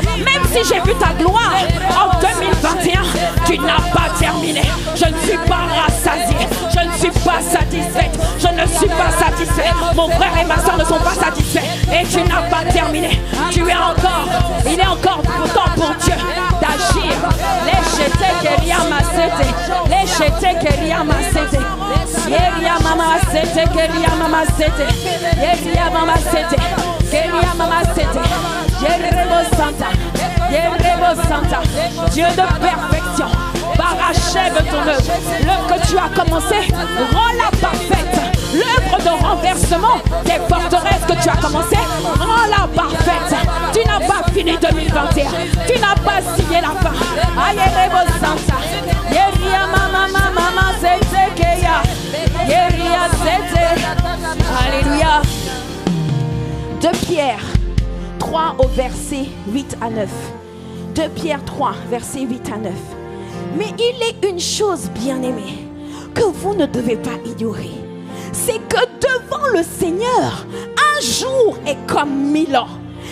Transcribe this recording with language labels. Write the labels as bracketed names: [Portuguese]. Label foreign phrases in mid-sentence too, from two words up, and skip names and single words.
[French] Même si j'ai vu ta gloire en 2021, tu n'as pas terminé. Je ne suis pas rassasié. Je ne suis pas satisfaite. Je ne suis pas satisfait. Mon frère et ma soeur ne sont pas satisfaits. Et tu n'as pas terminé. Il est encore temps pour Dieu d'agir. Léchete queria masete. Léchete queria masete. Yeria mama sete. Queria mama sete. Yeria mama sete. Queria mama sete. Yerebo Santa. Dieu de perfection, parachève ton œuvre. L'œuvre que tu as commencé, rends-la parfaite. L'œuvre de renversement des forteresses que tu as commencé, rends-la parfaite. Tu n'as pas fini 2021. Tu n'as pas signé la fin. Ayerebo Santa. Yeria mama sete keya. Yeria sete. Alléluia. 2 Pierre 3 au verset 8 à 9. 2 Pierre 3, verset 8 à 9. Mais il est une chose, bien-aimée, que vous ne devez pas ignorer. C'est que devant le Seigneur, un jour est comme 1000 ans.